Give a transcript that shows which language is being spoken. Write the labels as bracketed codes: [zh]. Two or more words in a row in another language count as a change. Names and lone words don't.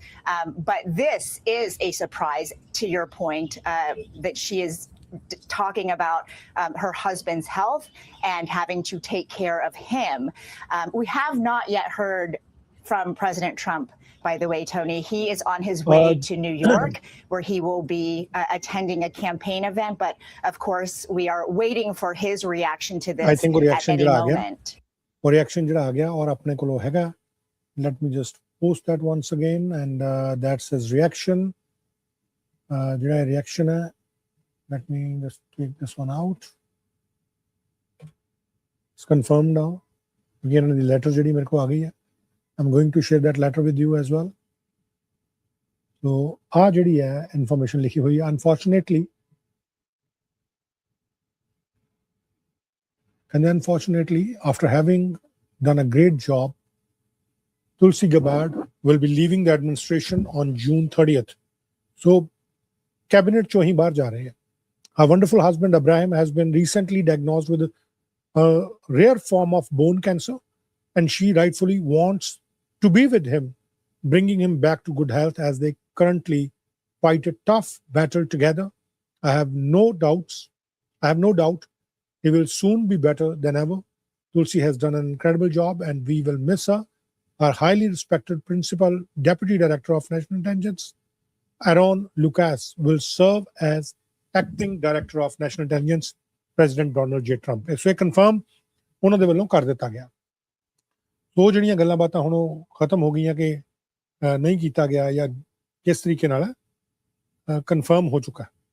[en] But this is a surprise, to your point, that she is talking about her husband's health and having to take care of him. We have not yet heard from President Trump, by the way, Tony. He is on his way to New York, where he will be attending a campaign event. But of course, we are waiting for his reaction to this I think at any moment. [pa] ਉਹ reaction ਜਿਹੜਾ ਆ ਗਿਆ ਔਰ ਆਪਣੇ ਕੋਲੋਂ ਹੈਗਾ. [en] Let me just post that once again, and that's his reaction. [pa] ਜਿਹੜਾ reaction ਹੈ, [en] let me just take this one out. It's confirmed now. Again, the letter [pa] ਜਿਹੜੀ ਮੇਰੇ ਕੋਲ ਆ ਗਈ ਹੈ. [en] I'm going to share that letter with you as well. So, [pa] ਆ ਜਿਹੜੀ ਹੈ information ਲਿਖੀ ਹੋਈ ਹੈ. [en] Unfortunately, after having done a great job, Tulsi Gabbard will be leaving the administration on June 30th. [pa] So, cabinet ਚੋਂ ਹੀ ਬਾਹਰ ਜਾ ਰਹੇ ਹੈ. [en] Her wonderful husband Abraham has been recently diagnosed with a rare form of bone cancer, and she rightfully wants to be with him, bringing him back to good health as they currently fight a tough battle together. I have no doubt he will soon be better than ever. Tulsi has done an incredible job and we will miss her. Our highly respected principal deputy director of national intelligence, Aaron Lucas, will serve as acting director of national intelligence, President Donald J. [pa] Trump. So, confirm ਉਹਨਾਂ ਦੇ ਵੱਲੋਂ ਕਰ ਦਿੱਤਾ ਗਿਆ. ਉਹ ਜਿਹੜੀਆਂ ਗੱਲਾਂ ਬਾਤਾਂ ਹੁਣ ਉਹ ਖਤਮ ਹੋ ਗਈਆਂ ਕਿ ਨਹੀਂ ਕੀਤਾ ਗਿਆ ਜਾਂ ਕਿਸ ਤਰੀਕੇ ਨਾਲ ਕਨਫਰਮ ਹੋ ਚੁੱਕਾ.